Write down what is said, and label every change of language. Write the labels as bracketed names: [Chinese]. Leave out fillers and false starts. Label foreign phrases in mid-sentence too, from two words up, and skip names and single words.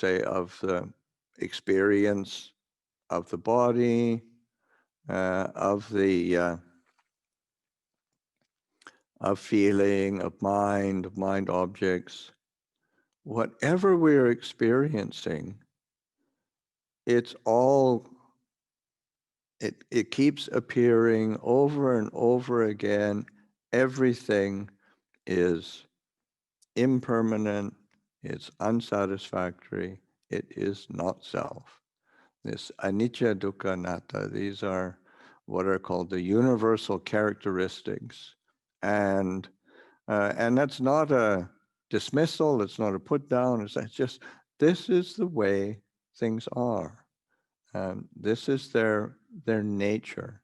[English] experience of the body, of feeling, of mind objects, whatever we're experiencing, it keeps appearing over and over again. Everything is impermanent, it's unsatisfactory, it is not self. [Pali] This anicca, dukkha, anatta, [English] these are what are called the universal characteristics. And that's not a dismissal, it's not a put down, it's just, this is the way things are. This is their nature.